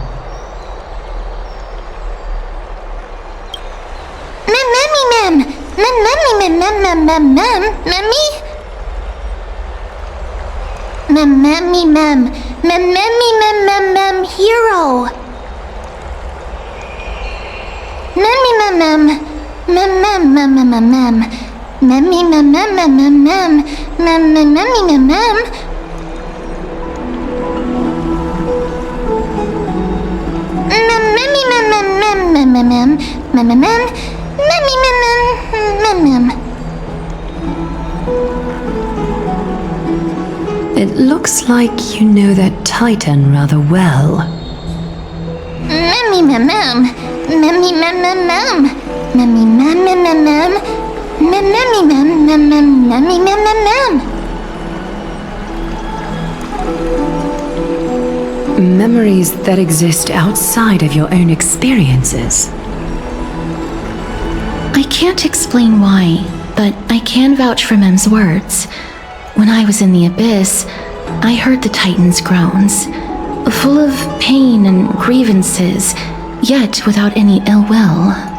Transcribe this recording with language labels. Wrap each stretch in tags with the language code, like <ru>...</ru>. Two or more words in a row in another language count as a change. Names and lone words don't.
<en>Hero. Memmy mem mem mem mem mem mem mem mem memmy mem mem mem mem mem mem mem memmy mem mem memmy mem mem mem mem mem mem mem mem mem memmy mem mem mem. It looks like you know that Titan rather well. Memmy mem mem. Memmy mem mem mem, memmy mem mem mem mem, memmy mem mem mem, memmy mem mem mem. Memories that exist outside of your own experiences. I can't explain why, but I can vouch for Mem's words. When I was in the abyss, I heard the Titan's groans, full of pain and grievances, yet without any ill will.</en>